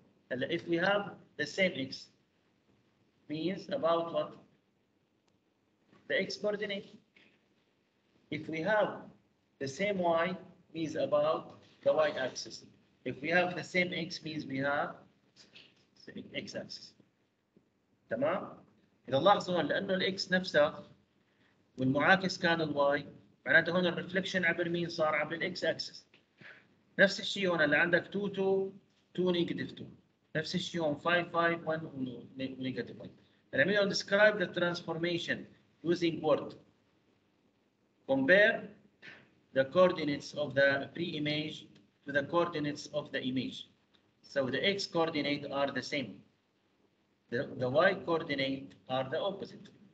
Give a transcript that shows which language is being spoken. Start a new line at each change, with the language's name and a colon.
English: If we have the same X, means about what? The X coordinate. If we have the same Y, means about the Y-axis. If we have the same X, means we have the X-axis.
Arabic: تمام؟ إذا لاحظوا لأنه الإكس نفسها والمعاكس كان الواي، معناته هون الرفلكشن عبر مين صار؟ عبر الإكس أكسس. نفس الشيء هون اللي عندك 2 2 2 نيجاتيف 2. نفس الشيء هون 5 5 1 نيجاتيف 1.
English: نعمل describe the transformation using word. Compare the coordinates of the pre-image to the coordinates of the image. So the X coordinate are the same. The Y coordinate are the opposite.